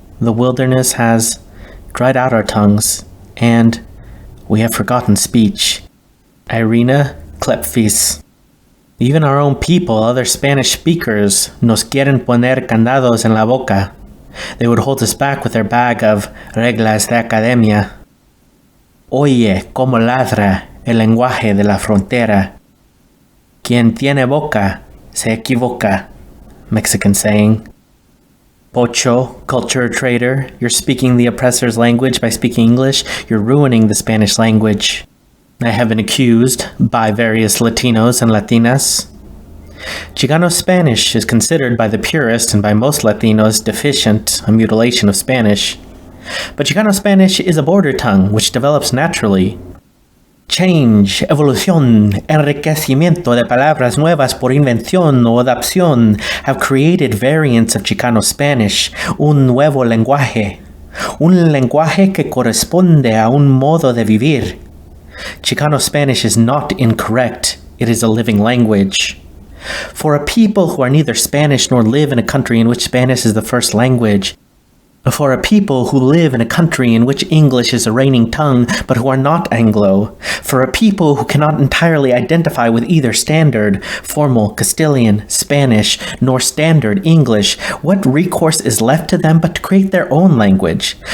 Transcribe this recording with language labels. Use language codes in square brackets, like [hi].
[en] The wilderness has dried out our tongues, and we have forgotten speech. Irina Klepfis. Even our own people, other Spanish speakers, [es] nos quieren poner candados en la boca. [en] They would hold us back with their bag of [es] reglas de academia. Oye, como ladra el lenguaje de la frontera. Quien tiene boca se equivoca, [en] Mexican saying. Pocho, culture traitor, you're speaking the oppressor's language by speaking English, you're ruining the Spanish language. I have been accused by various Latinos and Latinas. Chicano Spanish is considered by the purists and by most Latinos deficient, a mutilation of Spanish. But Chicano Spanish is a border tongue which develops naturally. [es] Change, evolución, enriquecimiento de palabras nuevas por invención o adaptación [en] have created variants of Chicano Spanish, [es] un nuevo lenguaje. Un lenguaje que corresponde a un modo de vivir. [en] Chicano Spanish is not incorrect, it is a living language. For a people who are neither Spanish nor live in a country in which Spanish is the first language, for a people who live in a country in which English is a reigning tongue but who are not Anglo, for a people who cannot entirely identify with either standard, formal Castilian, Spanish, nor standard English, what recourse is left to them but to create their own language,